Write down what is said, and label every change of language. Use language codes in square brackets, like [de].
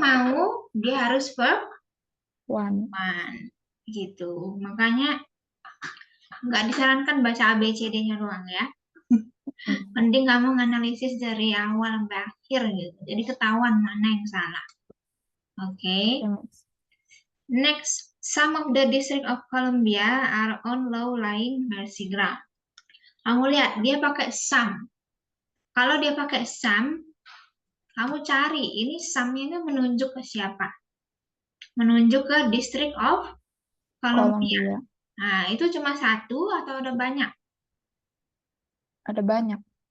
[id] mau dia harus verb [en] One. [id] one, gitu. Makanya nggak disarankan baca A B C D-nya doang ya. Hmm. Mending kamu nganalisis dari awal sampai akhir gitu. Jadi ketahuan mana yang salah. Oke. Okay. Oke, Miss. [en] Next, some of the District of Columbia are on low-lying mercy ground. [id] Kamu lihat, dia pakai some. Kalau dia pakai some, kamu cari, ini some-nya ini menunjuk ke siapa? Menunjuk ke District of Columbia. Columbia. Nah, itu cuma satu atau ada banyak? Ada banyak